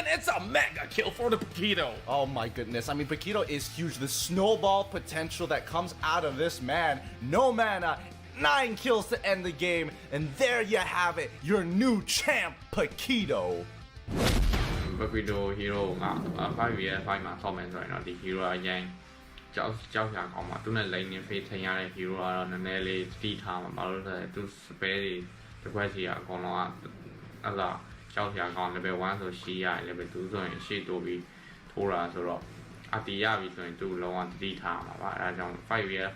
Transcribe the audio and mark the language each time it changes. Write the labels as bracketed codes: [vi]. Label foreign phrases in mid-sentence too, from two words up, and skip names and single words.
[en] It's a mega kill for the Paquito. Oh my goodness. I mean, Paquito is huge. The snowball potential that comes out of this man. No mana, 9 kills to end the game, and there you have it, your new champ, Paquito. [my] Paquito hero က5v5 မှာဆောက်မယ်ဆိုရင်တော့ဒီ hero အရင်ကြောက်ရှာကောင်းမှာသူနဲ့ lane နဲ့ face ထိုင်ရတဲ့ hero ကတော့နည်းနည်းလေးတိထားမှာဘာလို့လဲသူ spell တွေတစ်ခွက်စီကအကုန်လုံးကအဲ့ ဒါကြောက်ရှာကောင်း level 1ဆိုရှိရတယ် level 2ဆိုရင်ရှေ့တိုးပြီးထိုးတာဆိုတော့အတီးရပြီဆိုရင်သူလုံးဝတိထားမှာပါအဲဒါကြောင့် 5v5